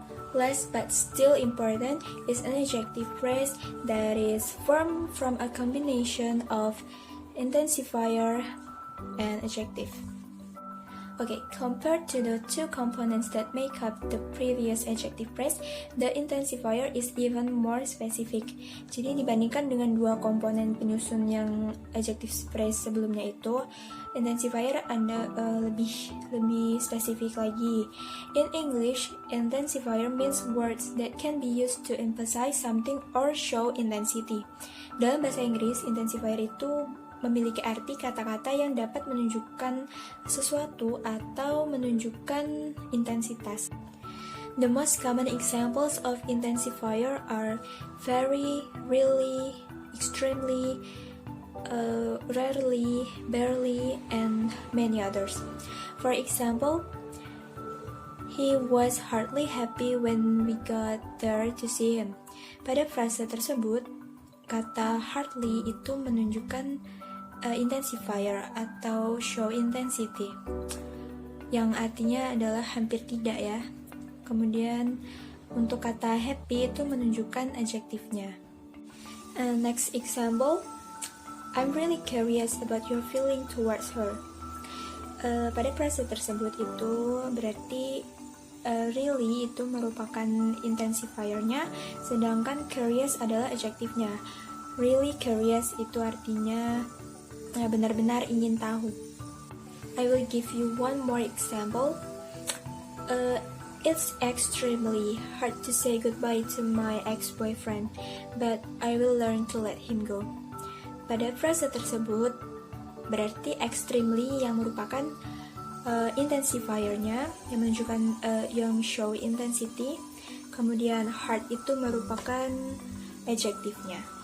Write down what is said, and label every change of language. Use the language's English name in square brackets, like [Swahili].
[English] Last but still important is an adjective phrase that is formed from a combination of intensifier and adjective. Okay, compared to the two components that make up the previous adjective phrase, the intensifier is even more specific. [Indonesian] Jadi dibandingkan dengan dua komponen penyusun yang adjective phrase sebelumnya itu, intensifier ada lebih spesifik lagi. [English] In English, intensifier means words that can be used to emphasize something or show intensity. [Indonesian] Dalam bahasa Inggris, intensifier itu memiliki arti kata-kata yang dapat menunjukkan sesuatu atau menunjukkan intensitas. [English] The most common examples of intensifier are very, really, extremely, rarely, barely, and many others. For example, he was hardly happy when we got there to see him. [Indonesian] Pada frase tersebut, kata hardly itu menunjukkan intensifier atau [English] show intensity, [Indonesian] yang artinya adalah hampir tidak ya. Kemudian untuk kata happy itu menunjukkan adjektifnya. [English] Next example, I'm really curious about your feeling towards her. [Indonesian] Pada frase tersebut itu berarti really itu merupakan intensifiernya, sedangkan curious adalah adjektifnya. Really curious itu artinya benar-benar ingin tahu. [English] I will give you one more example. It's extremely hard to say goodbye to my ex-boyfriend, but I will learn to let him go. [Indonesian] Pada frase tersebut, berarti extremely yang merupakan intensifiernya, yang menunjukkan yang [English] show intensity, [Indonesian] kemudian hard itu merupakan adjektifnya.